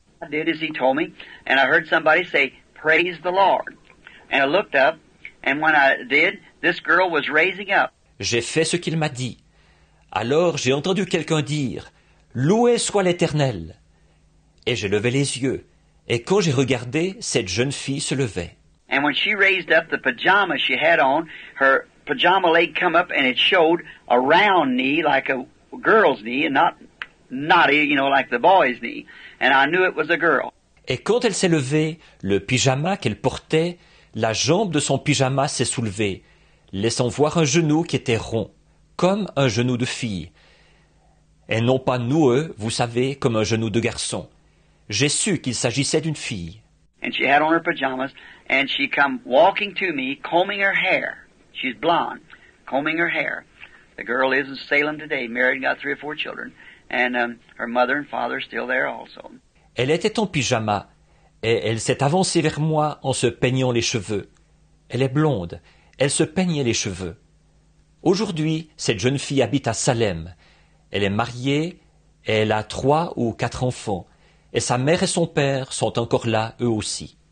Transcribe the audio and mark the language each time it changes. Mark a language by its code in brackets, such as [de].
[en] I did as he told me, and I heard somebody say, "Praise the Lord." And I looked up, and when I did, this girl was raising up. [fr] J'ai fait ce qu'il m'a dit. Alors j'ai entendu quelqu'un dire, loué soit l'Éternel. Et j'ai levé les yeux, et quand j'ai regardé, cette jeune fille se levait. [en] And when she raised up the pajamas she had on, her pajama leg come up and it showed a round knee like a girl's knee and not knotty, like the boy's knee. And I knew it was a girl. [fr] Et quand elle s'est levée, le pyjama qu'elle portait, la jambe de son pyjama s'est soulevée, laissant voir un genou qui était rond, comme un genou de fille. Et non pas noueux, vous savez, comme un genou de garçon. J'ai su qu'il s'agissait d'une fille. [en] And she had on her pajamas, and she come walking to me, combing her hair. She's blonde, combing her hair. The girl lives in Salem today, married and got 3 or 4 children, and her mother and father are still there also. [fr] Elle était en pyjama, et elle s'est avancée vers moi en se peignant les cheveux. Elle est blonde, elle se peignait les cheveux. Aujourd'hui, cette jeune fille habite à Salem. Elle est mariée, et elle a 3 ou 4 enfants. Et sa mère et son père sont encore là, eux aussi.